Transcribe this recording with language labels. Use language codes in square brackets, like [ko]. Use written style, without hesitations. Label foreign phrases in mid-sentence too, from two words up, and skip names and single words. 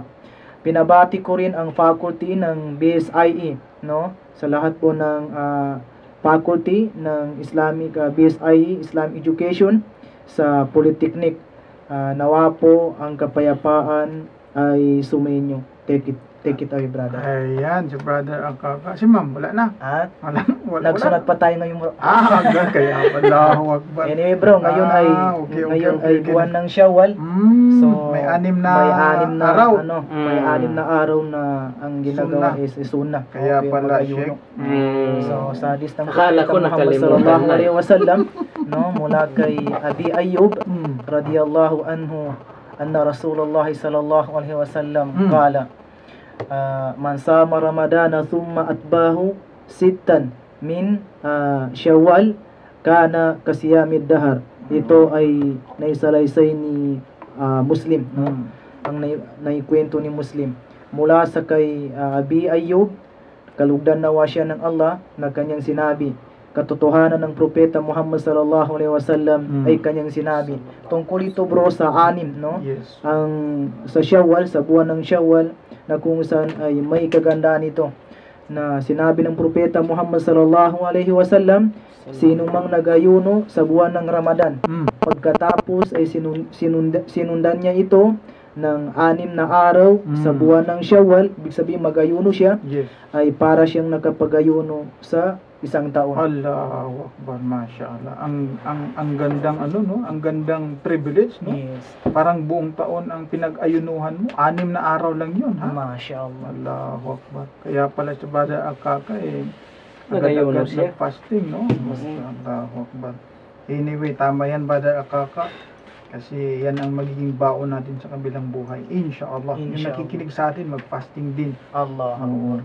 [tl] Pinabati ko rin ang faculty ng BSIE, no? Sa lahat po ng faculty ng Islamic BSIE, Islam Education sa Polytechnic. Nawa po ang kapayapaan ay sumainyo. [en] Take it away, brother. [tl] Ayan, si brother ang kaka. Si ma'am, wala na. At Wala. nagsunat pa tayo ngayon, bro. Hanggang kaya [ar] الله أكبر. [tl] Anyway, bro, ngayon ay buwan ng Shawwal. So may anim na araw. araw. May anim na araw na ang ginagawa is sunnah. Kaya Okay, pala, mag-ayuno. Sheikh. So sa hadis ng Akala ko Muhammad nakalimutan sallallahu na. [ar] عليه وسلم, [tl] no, mula kay Abi Ayyub [ar] رضي الله عنه, أن رسول الله صلى الله عليه وسلم قال من صام رمضان ثم أتبعه ستا من شوال كان كصيام الدهر. [tl] Ito ay naisalaysay ni Muslim, no? Ang naikwento ni Muslim mula sa kay Abi Ayyub, kalugdan nawa siya ng Allah, na kanyang sinabi, katotohanan ng propeta Muhammad [ar] صلى الله عليه وسلم [tl] ay kanyang sinabi tungkol ito, bro, sa anim, no? Yes. Ang sa Syawal, sa buwan ng Syawal, na kung saan ay may kagandaan ito, na sinabi ng propeta Muhammad [ar] صلى الله عليه وسلم, [tl] sinong mang nag-ayuno sa buwan ng Ramadan, pagkatapos ay sinundan niya ito ng 6 na araw sa buwan ng Syawal, ibig sabihin mag-ayuno siya, Yes. ay para siyang nakapag-ayuno sa isang taon. [ar] الله أكبر، ما شاء الله. [tl] Ang gandang no? Ang gandang privilege, no? Yes. Parang buong taon ang pinag-ayunuhan mo. 6 na araw lang 'yun, ha? Mashallah. [ar] الله أكبر. [tl] Kaya pala sa Bada Akaka Nag-ayuno agad-agad siya. fasting, no? [ar] الله أكبر. [tl] Anyway, tama yan, Bada Akaka. Kasi yan ang magiging baon natin sa kabilang buhay. Inshallah. Yung Inshallah. nakikinig sa atin, mag-fasting din. [ar] الله أكبر.